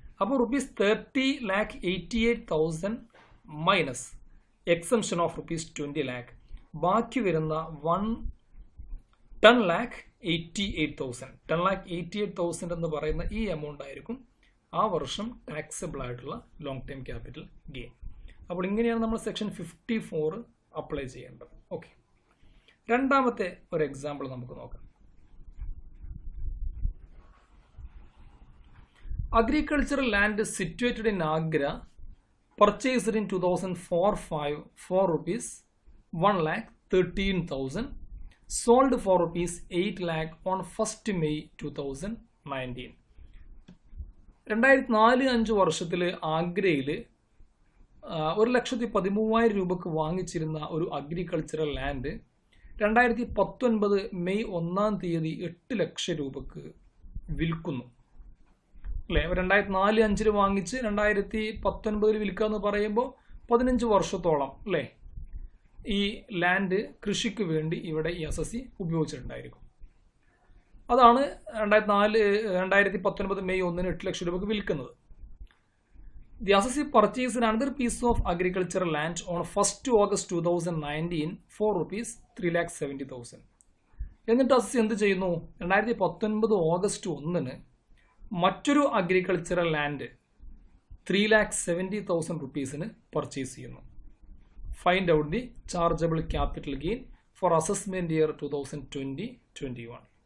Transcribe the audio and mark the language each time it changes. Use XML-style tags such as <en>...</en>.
<ml>അപ്പോൾ ₹30,88,000 minus exemption of ₹20 lakh, ബാക്കി വരുന്ന 10,88,000 10,88,000 എന്ന് പറയുന്ന ഈ എമൗണ്ട് ആയിരിക്കും ആ വർഷം ടാക്സബിൾ ആയിട്ടുള്ള ലോങ് ടൈം ക്യാപിറ്റൽ ഗെയിൻ. അപ്പോൾ ഇങ്ങനെയാണ് നമ്മൾ സെക്ഷൻ 54 അപ്ലൈ ചെയ്യേണ്ടത്. ഓക്കെ, രണ്ടാമത്തെ ഒരു എക്സാമ്പിൾ നമുക്ക് നോക്കാം.</ml> <en>Agricultural land situated in Agra, purchased in 2004-5 for ₹1,13,000, sold for ₹8 lakh on 1st May 2019.</en> <ml>2004-5 വർഷത്തിൽ ആഗ്രയിൽ 1,13,000 രൂപക്ക് വാങ്ങിച്ചിരുന്ന ഒരു അഗ്രികൾച്ചറൽ ലാൻഡ് 2019 മെയ് 1 8 ലക്ഷം രൂപക്ക് വിൽക്കുന്നു അല്ലേ. 2004-5 വാങ്ങിച്ച് 2019 വിൽക്കുക എന്ന് പറയുമ്പോൾ 15 വർഷത്തോളം അല്ലേ ഈ ലാൻഡ് കൃഷിക്ക് വേണ്ടി ഇവിടെ ഈ അസസി ഉപയോഗിച്ചിട്ടുണ്ടായിരിക്കും. അതാണ് 2019 മെയ് 1 8 ലക്ഷം രൂപക്ക് വിൽക്കുന്നത്.</ml> <en>The assessee purchased another piece of agricultural land on 1st August 2019 for ₹3,70,000.</en> <ml>എന്നിട്ട് അസസി എന്ത് ചെയ്യുന്നു, 2019 ഓഗസ്റ്റ് 1 മറ്റൊരു അഗ്രികൾച്ചറൽ ലാൻഡ് ₹3,70,000 പർച്ചേസ് ചെയ്യുന്നു.</ml> <en>Find out the chargeable capital gain for assessment year 2020-21.</en>